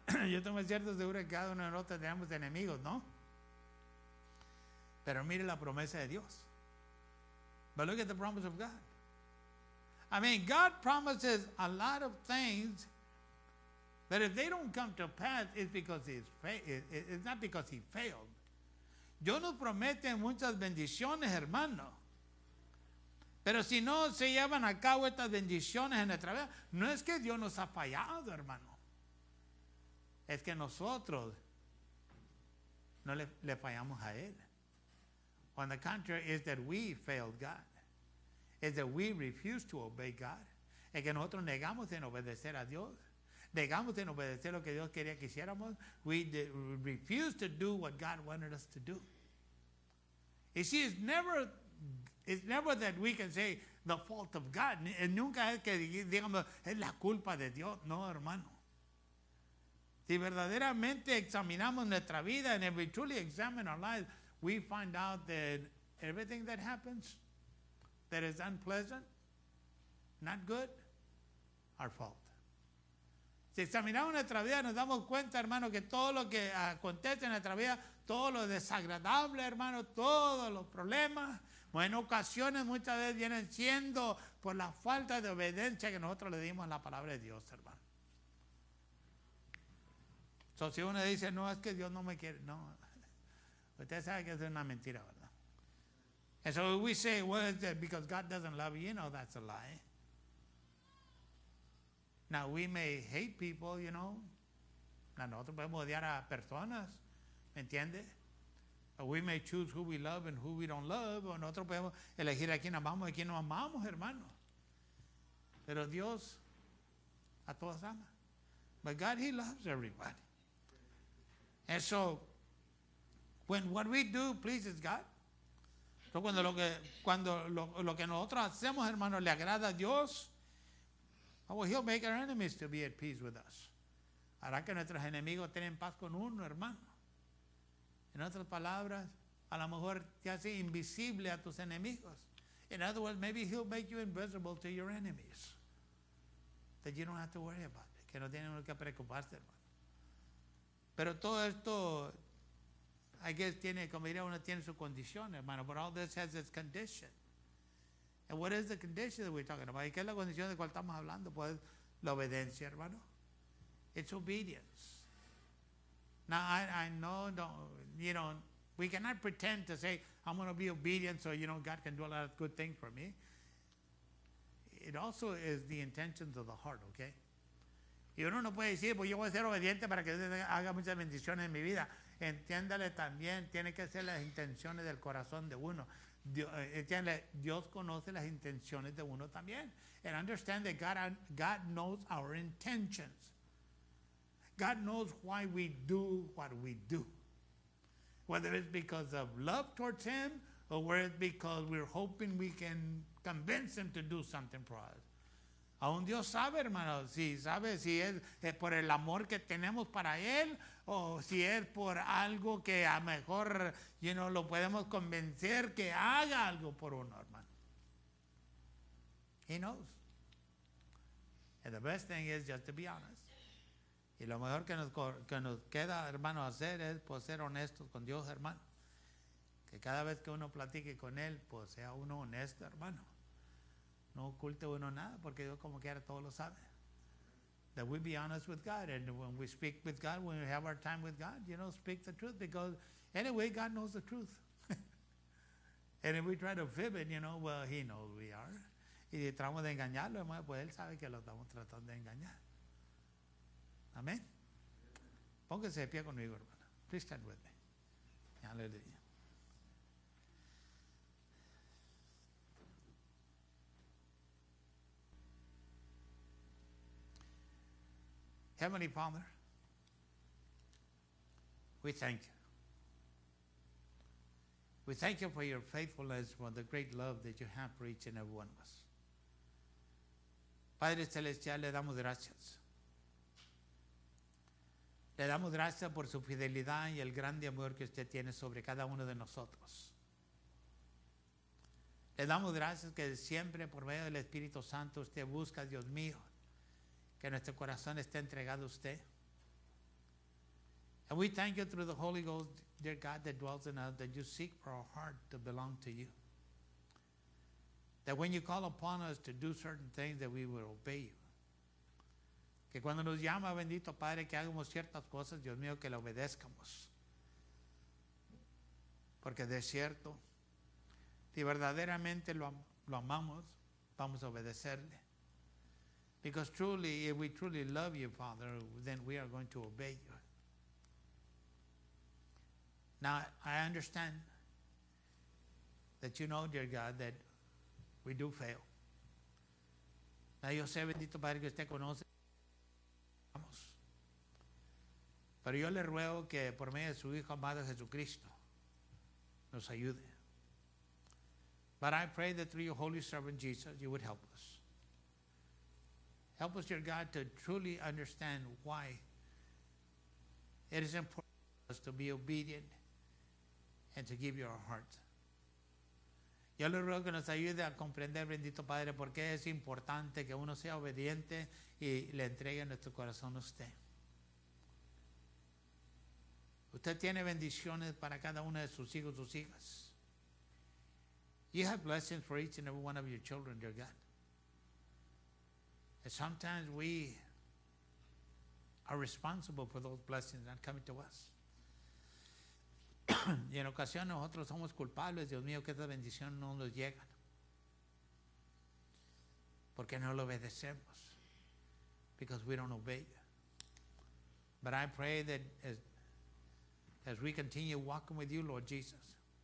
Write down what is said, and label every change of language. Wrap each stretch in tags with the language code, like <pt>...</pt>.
<es>Yo estoy muy cierto, seguro que cada uno de nosotros tenemos enemigos, ¿no? Pero mire la promesa de Dios.</es> <en>But look at the promise of God. I mean, God promises a lot of things that if they don't come to pass, it's because it's not because he failed.</en> <es>Dios nos promete muchas bendiciones, hermano. Pero si no se llevan a cabo estas bendiciones en nuestra vida, no es que Dios nos ha fallado, hermano. Es que nosotros no le fallamos a Él.</es> <en>On the contrary, is that we failed God. Is that we refuse to obey God.</en> <es>Es que nosotros negamos en obedecer a Dios. Negamos en obedecer lo que Dios quería que hiciéramos.</es> <en>We refuse to do what God wanted us to do. You see, it's never that we can say the fault of God.</en> <es>Nunca es que digamos es la culpa de Dios. No, hermano. Si verdaderamente examinamos nuestra vida,</es> <en>and if we truly examine our lives, we find out that everything that happens that is unpleasant, not good, our fault.</en> <es>Si examinamos nuestra vida, nos damos cuenta, hermano, que todo lo que acontece en nuestra vida, todo lo desagradable, hermano, todos los problemas, en ocasiones muchas veces vienen siendo por la falta de obediencia que nosotros le dimos a la palabra de Dios, hermano. So, si uno dice, no, es que Dios no me quiere, no. Usted sabe que es una mentira, ¿verdad?</es> <en>And so we say, well, is that because God doesn't love you? You know that's a lie. Now, we may hate people, you know.</en> <es>Nosotros podemos odiar a personas, ¿me entiende?</es> <en>Or we may choose who we love and who we don't love.</en> <es>O nosotros podemos elegir a quién amamos y a quién no amamos, hermano. Pero Dios a todos ama.</es> <en>But God, He loves everybody. And so, when what we do pleases God,</en> <es>so cuando lo que nosotros hacemos, hermano, le agrada a Dios,</es> <en>well, He'll make our enemies to be at peace with us.</en> <es>Hará que nuestros enemigos tengan paz con uno, hermano. En otras palabras, a lo mejor te hace invisible a tus enemigos.</es> <en>In other words, maybe He'll make you invisible to your enemies. That you don't have to worry about it.</en> <es>Que no tienen que preocuparse, hermano. Pero todo esto,</es> <en>I guess,</en> <es>como diría uno, tiene su condición, hermano.</es> <en>But all this has its condition. And what is the condition that we're talking about?</en> <es>¿Y qué es la condición de cual estamos hablando? Pues la obediencia, hermano.</es> <en>It's obedience. Now, I know, you know, we cannot pretend to say, I'm going to be obedient so, you know, God can do a lot of good things for me. It also is the intentions of the heart, okay?</en> <es>Y uno no puede decir, pues yo voy a ser obediente para que Dios haga muchas bendiciones en mi vida. Entiéndale también, tiene que ser las intenciones del corazón de uno. Dios conoce las intenciones de uno también.</es> <en>And understand that God knows our intentions. God knows why we do what we do. Whether it's because of love towards Him or whether it's because we're hoping we can convince Him to do something for us. Aún Dios sabe, hermano, sabe si es por el amor que tenemos para Él o si es por algo que a lo mejor, you know, lo podemos convencer que haga algo por uno, hermano. He knows. And the best thing is just to be honest.</en> <es>Y lo mejor que nos queda, hermano, hacer es pues, ser honestos con Dios, hermano. Que cada vez que uno platique con Él, pues sea uno honesto, hermano. No oculte uno nada, porque Dios como quiera todo lo sabe.</es> <en>that we be honest with God. And when we speak with God, when we have our time with God, speak the truth. Because anyway, God knows the truth. And if we try to fib it, well, He knows we are.</en> <es>Y si tratamos de engañarlo, hermano, pues Él sabe que lo estamos tratando de engañar. Amén. Póngase de pie conmigo, hermano.</es> <en>Please stand with me. Hallelujah. Heavenly Father, we thank you. We thank you for your faithfulness, for the great love that you have for each and every one of us.</en> <es>Padre Celestial, le damos gracias. Le damos gracias por su fidelidad y el grande amor que usted tiene sobre cada uno de nosotros. Le damos gracias que siempre por medio del Espíritu Santo usted busca, Dios mío, que nuestro corazón esté entregado a usted.</es> <en>And we thank you through the Holy Ghost, dear God, that dwells in us, that you seek for our heart to belong to you. That when you call upon us to do certain things, that we will obey you.</en> <es>Que cuando nos llama, bendito Padre, que hagamos ciertas cosas, Dios mío, que le obedezcamos. Porque de cierto, si verdaderamente lo amamos, vamos a obedecerle.</es> <en>Because truly, if we truly love you, Father, then we are going to obey you. Now, I understand that you know, dear God, that we do fail.</en> <es>Now, yo sé, bendito Padre, que usted conoce. Pero yo le ruego que por medio de su Hijo amado Jesucristo nos ayude.</es> <en>But I pray that through your holy servant Jesus, you would help us. Help us, dear God, to truly understand why it is important for us to be obedient and to give you our heart.</en> <es>Yo le ruego que nos ayude a comprender, bendito Padre, por qué es importante que uno sea obediente y le entregue nuestro corazón a usted. Usted tiene bendiciones para cada uno de sus hijos, sus hijas.</es> <en>You have blessings for each and every one of your children, dear God. And sometimes we are responsible for those blessings not coming to us.</en> <es>Y en ocasiones nosotros somos culpables, Dios mío, que estas bendiciones no nos llegan. Porque no lo obedecemos.</es> <en>Because we don't obey you. But I pray that as we continue walking with you, Lord Jesus.</en>